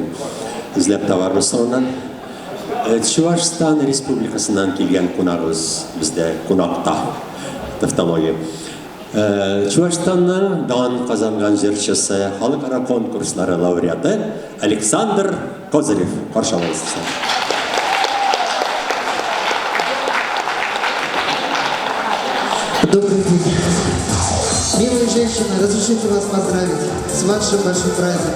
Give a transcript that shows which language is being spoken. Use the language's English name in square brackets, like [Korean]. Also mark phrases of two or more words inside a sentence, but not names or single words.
[Tatar] Эзләп табарбыз соңыннан. Чувашстан республикасыннан килгән кунагыбыз бездә кунакта. Тавтология. Чувашстанның дан казанган җырчысы, халыкара конкурслары лауреаты Александр Козырев. Каршы алыгыз. [Russian] Добрый день. Милые женщины, разрешите вас поздравить с вашим большим праздником.